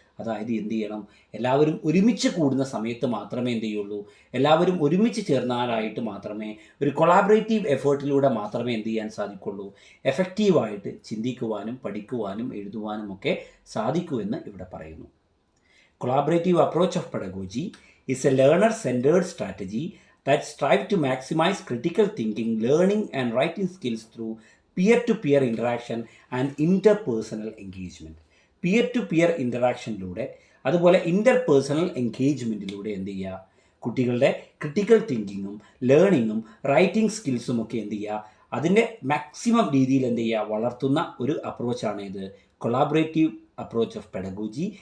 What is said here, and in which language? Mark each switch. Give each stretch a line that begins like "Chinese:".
Malayalam: അതായത് എന്ത് ചെയ്യണം, എല്ലാവരും ഒരുമിച്ച് കൂടുന്ന സമയത്ത് മാത്രമേ എന്ത് ചെയ്യുള്ളൂ, എല്ലാവരും ഒരുമിച്ച് ചേർന്നാലായിട്ട് മാത്രമേ, ഒരു കൊളാബറേറ്റീവ് എഫേർട്ടിലൂടെ മാത്രമേ എന്ത് ചെയ്യാൻ സാധിക്കുള്ളൂ, എഫക്റ്റീവായിട്ട് ചിന്തിക്കുവാനും പഠിക്കുവാനും എഴുതുവാനും ഒക്കെ സാധിക്കൂ എന്ന് ഇവിടെ പറയുന്നു.
English: Collaborative approach of pedagogy is a learner-centered strategy that strives to maximize critical thinking, learning and writing skills through peer-to-peer interaction and interpersonal engagement.
Malayalam: Peer-to-peer ഇൻറ്ററാക്ഷനിലൂടെ, അതുപോലെ ഇൻ്റർപേഴ്സണൽ എൻഗേജ്മെൻറ്റിലൂടെ എന്ത് ചെയ്യുക, കുട്ടികളുടെ ക്രിട്ടിക്കൽ തിങ്കിങ്ങും ലേണിങ്ങും റൈറ്റിംഗ് സ്കിൽസും ഒക്കെ എന്ത് ചെയ്യുക, അതിൻ്റെ മാക്സിമം രീതിയിൽ എന്ത് ചെയ്യുക, വളർത്തുന്ന ഒരു അപ്രോച്ചാണ് ഇത് കൊളാബറേറ്റീവ് അപ്രോച്ച് ഓഫ് പെഡഗോജി.